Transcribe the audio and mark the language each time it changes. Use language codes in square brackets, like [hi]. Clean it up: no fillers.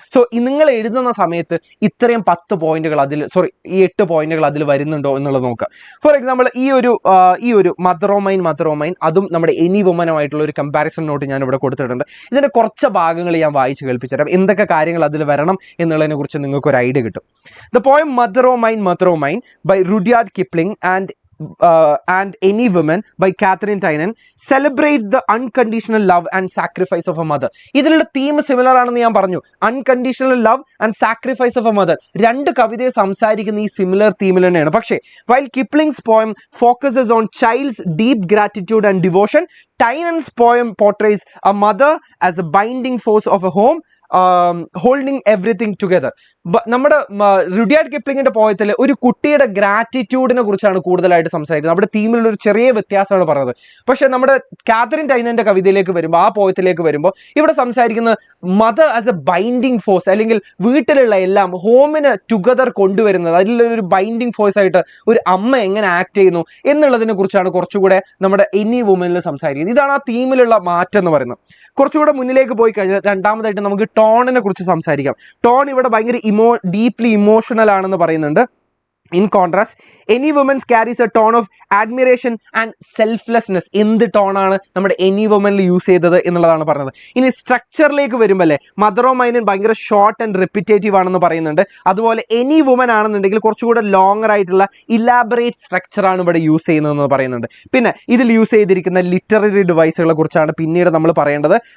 [ml] So നിങ്ങൾ എഴുതുന്ന സമയത്ത് ഇത്രയും 10 പോയിന്റുകൾ ഈ 8 പോയിന്റുകൾ അതിൽ വരുന്നുണ്ടോ എന്നുള്ളത് നോക്കുക. ഫോർ എക്സാമ്പിൾ ഈ ഒരു മദർ ഓ മൈൻ അതും നമ്മുടെ എനി വുമനുമായിട്ടുള്ള ഒരു കമ്പാരിസൺ നോട്ട് ഞാൻ ഇവിടെ കൊടുത്തിട്ടുണ്ട്. ഇതിന്റെ കുറച്ച് ഭാഗങ്ങൾ ഞാൻ വായിച്ച് കേൾപ്പിച്ചുതരാം. എന്തൊക്കെ കാര്യങ്ങൾ അതിൽ വരണം എന്നുള്ളതിനെ കുറിച്ച് നിങ്ങൾക്ക് ഒരു ഐഡിയ കിട്ടും. [en] The poem Mother O' Mine by Rudyard Kipling and Any Woman by Catherine Tynan celebrate the unconditional love and sacrifice of a mother. [ml] ഇതിലുള്ള തീം സിമിലർ ആണെന്ന് ഞാൻ പറഞ്ഞു. [en] unconditional love and sacrifice of a mother, [ml] രണ്ട് കവിതയെ സംസാരിക്കുന്ന ഈ similar തീമിൽ തന്നെയാണ്. പക്ഷേ [en] while Kipling's poem focuses on child's deep gratitude and devotion, Tynan's poem portrays a mother as a binding force of a home, holding everything together. [ml] നമ്മുടെ Rudyard കിപ്ലിങ്ങിന്റെ പോയത്തിൽ ഒരു കുട്ടിയുടെ ഗ്രാറ്റിറ്റ്യൂഡിനെ കുറിച്ചാണ് കൂടുതലായിട്ട് സംസാരിക്കുന്നത്. അവിടെ തീമിലുള്ള ഒരു ചെറിയ വ്യത്യാസമാണ് പറഞ്ഞത്. പക്ഷെ നമ്മുടെ കാതറിൻ ടൈനന്റെ കവിതയിലേക്ക് വരുമ്പോൾ, ആ പോയത്തിലേക്ക് വരുമ്പോൾ ഇവിടെ സംസാരിക്കുന്നത് [en] mother as a binding force, [ml] അല്ലെങ്കിൽ വീട്ടിലുള്ള എല്ലാം ഹോമിന് ടുഗദർ കൊണ്ടുവരുന്നത്, അതിലൊരു ബൈൻഡിങ് ഫോഴ്സ് ആയിട്ട് ഒരു അമ്മ എങ്ങനെ ആക്ട് ചെയ്യുന്നു എന്നുള്ളതിനെ കുറിച്ചാണ് കുറച്ചുകൂടെ നമ്മുടെ എനി വുമനിൽ സംസാരിക്കുന്നത്. ഇതാണ് ആ തീമിലുള്ള മാറ്റം എന്ന് പറയുന്നത്. കുറച്ചുകൂടെ മുന്നിലേക്ക് പോയി കഴിഞ്ഞാൽ രണ്ടാമതായിട്ട് നമുക്ക് ടോണിനെ കുറിച്ച് സംസാരിക്കാം. ടോൺ ഇവിടെ ഭയങ്കര ഡീപ്ലി ഇമോഷണൽ ആണെന്ന് പറയുന്നുണ്ട്. [en] In contrast, Any Woman carries a tone of admiration and selflessness. [ml] എന്ത് ടോണാണ് നമ്മുടെ എനി വുമനിൽ യൂസ് ചെയ്തത് എന്നുള്ളതാണ് പറഞ്ഞത്. ഇനി സ്ട്രക്ചറിലേക്ക് വരുമ്പോൾ അല്ലേ, മദർ ഓ മൈൻ ഭയങ്കര [en] short and repetitive [ml] ആണെന്ന് പറയുന്നുണ്ട്. അതുപോലെ എനി വുമൻ ആണെന്നുണ്ടെങ്കിൽ കുറച്ചുകൂടെ ലോങ്ങർ ആയിട്ടുള്ള ഇലാബറേറ്റ് സ്ട്രക്ചറാണ് ഇവിടെ യൂസ് ചെയ്യുന്നതെന്ന് പറയുന്നുണ്ട്. പിന്നെ ഇതിൽ യൂസ് ചെയ്തിരിക്കുന്ന ലിറ്റററി ഡിവൈസുകളെ കുറിച്ചാണ് പിന്നീട് നമ്മൾ പറയേണ്ടത്.